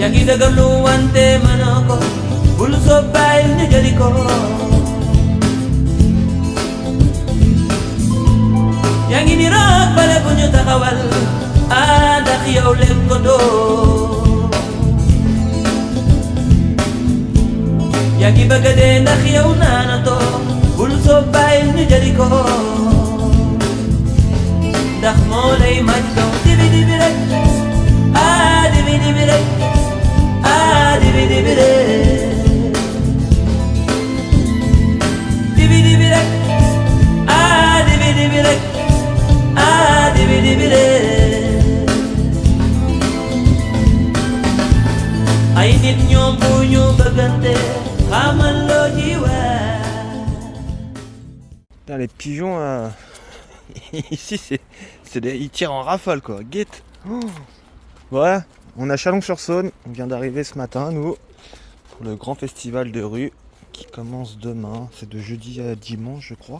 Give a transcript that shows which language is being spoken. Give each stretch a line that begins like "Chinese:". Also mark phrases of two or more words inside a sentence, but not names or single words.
Wolof: jagalu wante manako bul so bayil ñu jëli ko yaa ngi ni roog bale bu ñu taxawal ndax yow lépp ko doo yaa ngi bëgg a dee ndax yow naanatoo bul so bayil ñu jëli ko ndax moo lay maj doon dibi dibi rek dibi dibi rek dibi dibi rek dibi dibi rek dibi dibi rek dibi dibi rek ay nit ñoom bu ñu bëggante xamal loo ji
French: Putain, les pigeons ici ils tirent en rafale quoi, guette. Voilà, on est à Chalon-sur-Saône, on vient d'arriver ce matin nous pour le grand festival de rue qui commence demain, c'est de jeudi à dimanche je crois.